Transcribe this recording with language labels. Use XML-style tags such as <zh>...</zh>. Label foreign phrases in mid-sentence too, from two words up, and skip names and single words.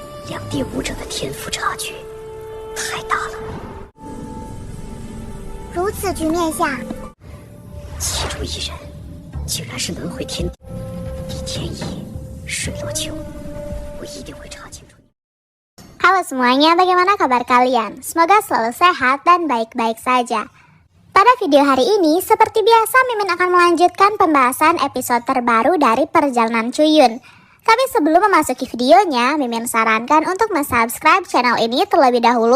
<zh>两地武者的天赋差距太大了。如此局面下，其中一人竟然是能会天地，李天一、水落秋，我一定会查清楚。</zh> <id>Halo semuanya, bagaimana kabar kalian? Semoga selalu sehat dan baik-baik saja. Pada video hari ini, seperti biasa Mimin akan melanjutkan pembahasan episode terbaru dari Perjalanan Cuyun. Tapi sebelum memasuki videonya, Mimin sarankan untuk subscribe channel ini terlebih dahulu.</id>